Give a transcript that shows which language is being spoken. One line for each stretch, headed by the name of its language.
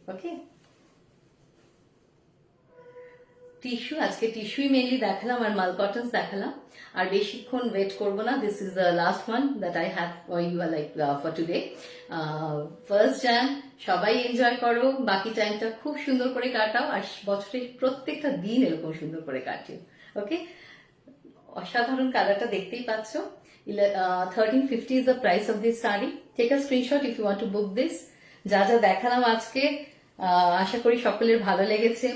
Bangla: ওকে, tissue, আজকে টিস্যুই mainly দেখালাম আর মাল কটনস দেখালাম, আর বেশিক্ষণ ওয়েট করবো না।
English: This is the last one that I have for you, like for today.
Bangla: 1st jan, সবাই এনজয় করো, বাকি টাইমটা খুব সুন্দর করে কাটাও, আর বছরের প্রত্যেকটা দিন এরকম সুন্দর করে কাটিও। ওকে, অসাধারণ কালারটা দেখতেই পাচ্ছ।
English: 1350 is the price of this saree. Take a screenshot if you want to book this.
Bangla: যা যা দেখালাম আজকে, আশা করি সকলের ভালো লেগেছে।